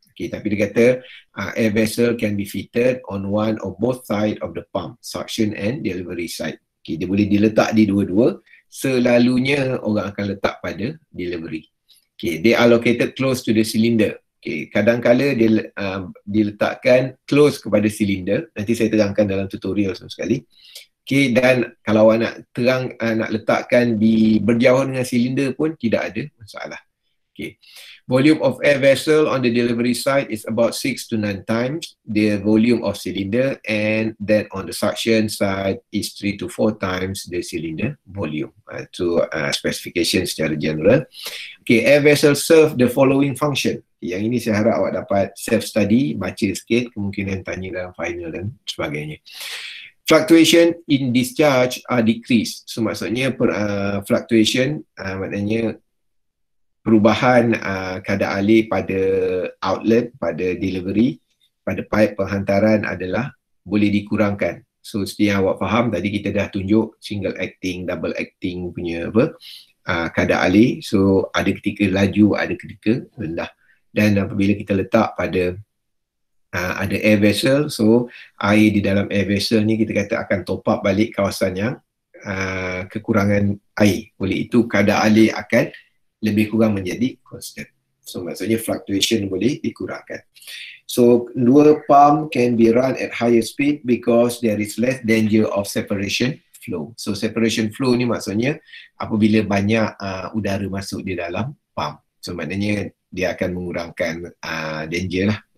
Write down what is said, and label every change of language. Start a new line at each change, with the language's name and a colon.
Malay: Okay, tapi dia kata
English: air vessel can be fitted on one or both side of the pump, suction and delivery side.
Malay: Okay, dia boleh diletak di dua-dua. Selalunya orang akan letak pada delivery.
English: Okay, they are located close to the cylinder.
Malay: Okay, kadang-kala dia diletakkan close kepada cylinder. Nanti saya terangkan dalam tutorial sama sekali. Okay, dan kalau awak nak letakkan di berjauhan dengan silinder pun tidak ada masalah. Okay.
English: Volume of air vessel on the delivery side is about 6 to 9 times the volume of cylinder, and then on the suction side is 3 to 4 times the cylinder volume. To specification secara general. Okay, air vessel serve the following function.
Malay: Yang ini saya harap awak dapat self-study, baca sikit, kemungkinan tanya dalam final dan sebagainya.
English: Fluctuation in discharge are decreased.
Malay: So maksudnya fluctuation maknanya perubahan kadar alih pada outlet, pada delivery, pada pipe penghantaran adalah boleh dikurangkan. So seperti yang awak faham tadi, kita dah tunjuk single acting, double acting punya kadar alih. So ada ketika laju, ada ketika rendah. Dan apabila kita letak pada ada air vessel, so air di dalam air vessel ni kita kata akan top up balik kawasan yang kekurangan air. Oleh itu kadar alih akan lebih kurang menjadi constant. So maksudnya fluctuation boleh dikurangkan.
English: So dua pump can be run at higher speed because there is less danger of separation flow.
Malay: So separation flow ni maksudnya apabila banyak udara masuk di dalam pump. So maknanya dia akan mengurangkan danger lah.